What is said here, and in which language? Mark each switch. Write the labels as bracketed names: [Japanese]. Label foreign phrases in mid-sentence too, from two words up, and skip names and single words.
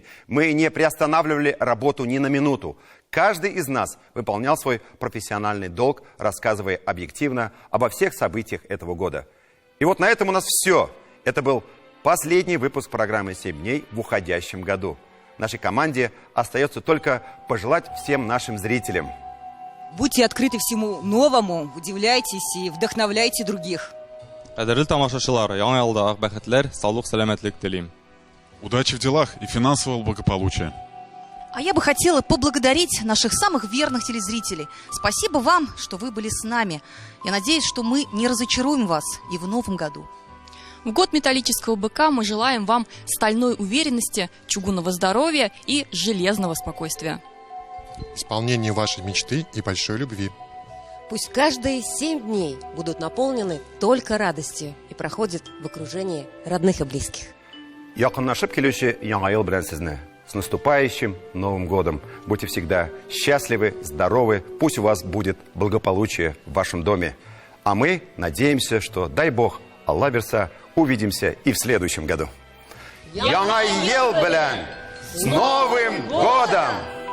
[Russian] Мы не приостанавливали работу ни на минуту. Каждый из нас выполнял свой профессиональный долг, рассказывая объективно обо всех событиях этого года. И вот на этом у нас все. Это был последний выпуск программы «7 дней» в уходящем году. Нашей команде остается только пожелать всем нашим зрителям: будьте открыты всему новому, удивляйтесь и вдохновляйте других. [Tatar] Кадерле тамашачылар, яңа елдагы бәхетләр, саулык, сәламәтлек телим. [Russian] Удачи в делах и финансового благополучия. А я бы хотела поблагодарить наших самых верных телезрителей. Спасибо вам, что вы были с нами. Я надеюсь, что мы не разочаруем вас и в новом году. В год металлического быка мы желаем вам стальной уверенности, чугунного здоровья и железного спокойствия. Исполнение вашей мечты и большой любви. Пусть каждые 7 дней будут наполнены только радостью и проходят в окружении родных и близких. [Tatar] Якынлашып килүче яңа ел белән сезне. [Russian] С наступающим Новым годом! Будьте всегда счастливы, здоровы, пусть у вас будет благополучие в вашем доме. А мы надеемся, что, дай Бог, [Tatar] Аллах берса, [Russian] увидимся и в следующем году. [Tatar] Яңа ел белән! [Russian] С Новым годом!